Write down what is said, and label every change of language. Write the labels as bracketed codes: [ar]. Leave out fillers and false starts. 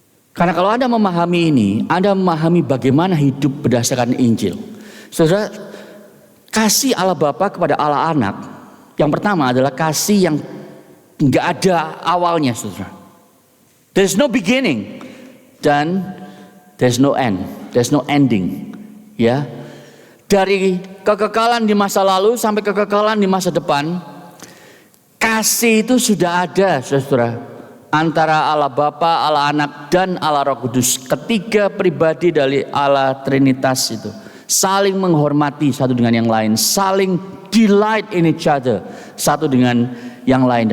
[id] Karena kalau Anda memahami ini, Anda memahami bagaimana hidup berdasarkan Injil. Saudara, kasih Allah Bapa kepada Allah Anak, yang pertama adalah kasih yang nggak ada awalnya, saudara. [en] There's no beginning dan there's no end, there's no ending. [id] Ya, dari kekekalan di masa lalu sampai kekekalan di masa depan, kasih itu sudah ada, saudara, antara Allah Bapa, Allah Anak, dan Allah Roh Kudus. Ketiga pribadi dari Allah Trinitas itu saling menghormati satu dengan yang lain, saling [en] delight in each other [id] satu dengan yang lain.